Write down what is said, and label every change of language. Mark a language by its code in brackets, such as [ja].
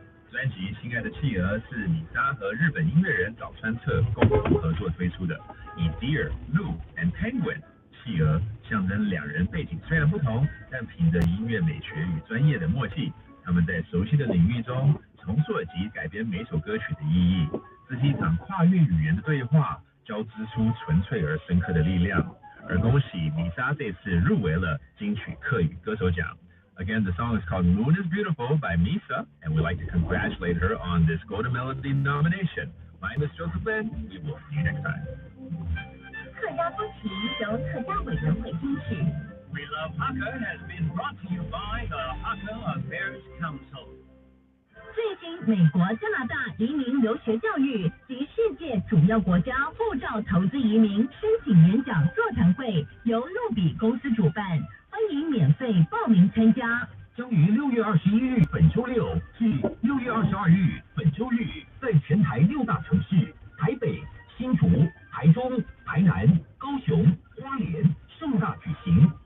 [zh] 专辑《亲爱的企鹅》是米莎和日本音乐人早川彻共同合作推出的，以 Deer、Lou and Penguin 企鹅象征两人背景虽然不同，但凭着音乐美学与专业的默契，他们在熟悉的领域中重塑及改编每首歌曲的意义。这是一场跨越语言的对话，交织出纯粹而深刻的力量。而恭喜米莎这次入围了金曲客语歌手奖。 [en] Again, the song is called Moon is Beautiful by Misa, and we'd like to congratulate her on this Golden Melody nomination. My name is Joseph Lin. We will see you next time. [zh] 客家风情由客家委员会支持。 [en] We Love Hakka has been brought to you by the Hakka Affairs Council. [zh] 最近，美国、加拿大移民留学教育及世界主要国家护照投资移民申请演讲座谈会由路比公司主办，欢迎免费报名参加。将于6月21日本周六至6月22日本周日，在全台6大城市台北、新竹、台中、台南、高雄、花莲盛大举行。